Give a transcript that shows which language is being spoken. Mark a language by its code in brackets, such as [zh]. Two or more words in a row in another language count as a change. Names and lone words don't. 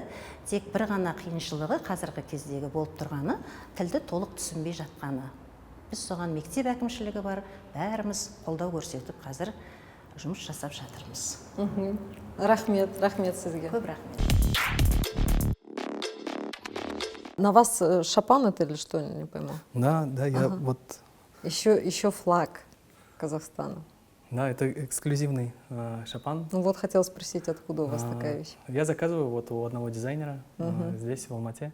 [kk] Тек бір ғана қиыншылығы қазіргі кездегі болып тұрғаны тілді толық түсінбей жатқаны. біз соған мектеп әкімшілігі бар, бәріміз қолдау көрсетіп қазір жұмыс жасап жатырмыз. Рахмет, рахмет сізге. Көп рахмет. [ru] На вас шапан это или что, не пойму? Да, я вот... Еще флаг Казахстана. Да, это эксклюзивный шапан. Ну вот хотел спросить, откуда у вас такая вещь? Я заказываю вот у одного дизайнера здесь, в Алмате.